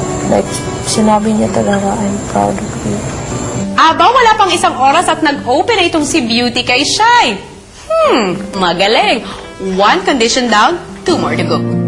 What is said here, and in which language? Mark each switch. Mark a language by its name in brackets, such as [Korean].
[English] Like, [Filipino] sinabi niya talaga, [English] I'm proud of you. [Filipino] Aba, wala pang isang oras at nag-open na itong si Beauty kay Shai. Magaling. [English] 1 condition down, 2 more to go.